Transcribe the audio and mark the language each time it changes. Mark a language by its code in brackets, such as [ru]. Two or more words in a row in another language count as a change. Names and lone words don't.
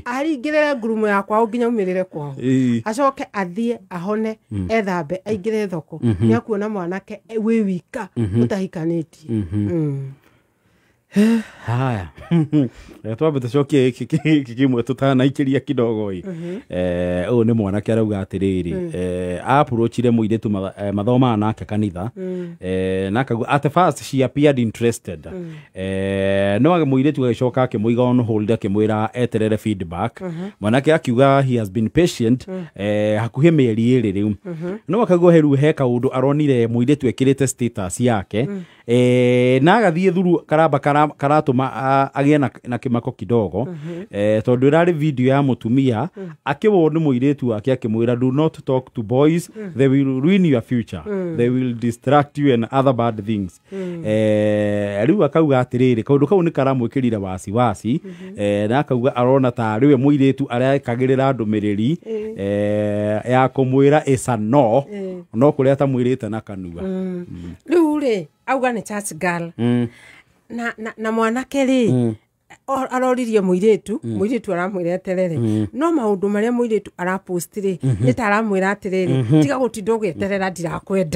[ki] aringirire ngurumo yakwa nginya umirire kwao acoke athie ahone ethambe aingire thoko ni akuona mwanake wi wika mutahikanitie haya twambe tucokie kimwe tutanaikiria kidogo uyu ni mwanake arauga atiriri approachire muiritu mathoma nake kanitha na akaguo [en] at first she appeared interested [ki] no muiritu agicoka akimuiga on hold akimwira eterere feedback mwanake akiuga [en] he has been patient [ki] hakuhi mieri iri riu no akaguo heru he kaundu aronire muiritu ekirite status yake na agathie thuru karamba karatuma agie na kimako kidogo tondu irari video ya mutumia akiwo ni muiritu wake akimwira [en] do not talk to boys they will ruin your future they will distract you and other bad things [ki] riu akauga atiriri kaundu kau ni karamwikirire wasi na akauga arona ta riwe muiritu arekagirira ndumiriri ya kumwira [en] is a no [ki] kuria ta mwirite na kanua riu ri auga ni [en] church girl [ki] na mwanake ri aroririe muiritu aramwira aterere no maundu maria muiritu arapost ri ni taramwira aterere tiga gutinda ugieterera ndirakwenda